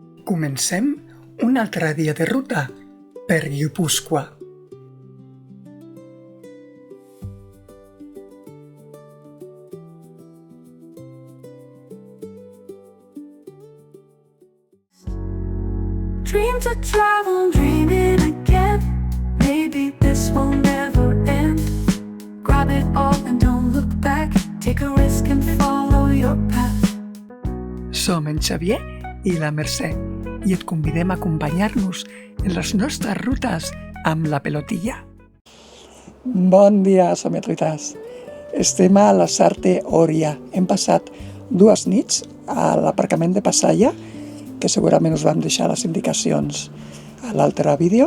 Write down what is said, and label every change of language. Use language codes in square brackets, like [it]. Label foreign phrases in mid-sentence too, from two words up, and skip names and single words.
[ca] Comencem un altre dia de ruta per Guipúscoa. [en] Dream to travel, dreaming again. Maybe this will never end. Grab it all and don't look back. Take a risk and follow your path. [ca] Som en Xavier i la Mercè i et convidem a acompanyar-nos en les nostres rutes amb la pelotilla. Bon dia, somiatruites. Estem a la Sarte Oria. Hem passat 2 nits a l'aparcament de Passaia, que segurament us vam deixar les indicacions a l'altre vídeo.